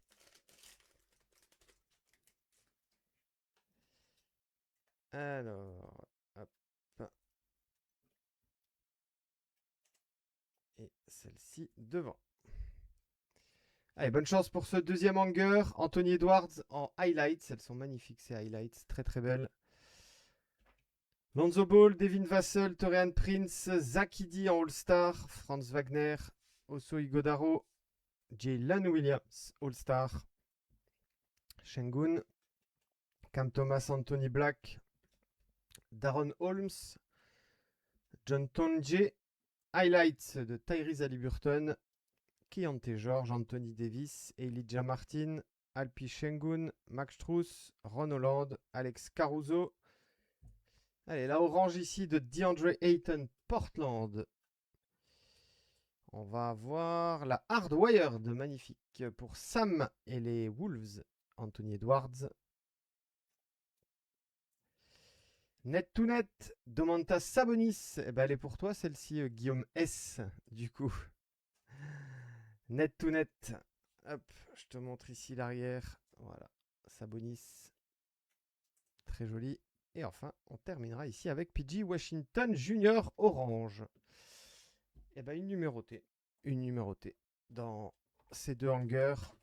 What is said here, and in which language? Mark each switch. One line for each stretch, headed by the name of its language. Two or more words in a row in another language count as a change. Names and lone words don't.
French: Alors, hop. Et celle-ci devant. Allez, bonne chance pour ce deuxième hanger. Anthony Edwards en highlights. Elles sont magnifiques, ces highlights. Très, très belles. Lonzo Ball, Devin Vassell, Torian Prince, Zakidi en All-Star, Franz Wagner, Oso Igodaro, Jalen Williams, All-Star, Şengün, Cam Thomas, Anthony Black, Daron Holmes, John Tonje, highlights de Tyrese Haliburton, Keontae George, Anthony Davis, Elijah Martin, Alpi Şengün, Max Strus, Ron Holland, Alex Caruso. Allez, la orange ici de DeAndre Ayton, Portland. On va avoir la Hardwired, magnifique, pour Sam et les Wolves, Anthony Edwards. Net to net, Domantas Sabonis. Eh ben, elle est pour toi, celle-ci, Guillaume S, du coup. Net to net. Hop, je te montre ici l'arrière. Voilà, Sabonis. Très joli. Et enfin, on terminera ici avec PG Washington Junior Orange. Et ben, une numérotée. Une numérotée dans ces deux hangers.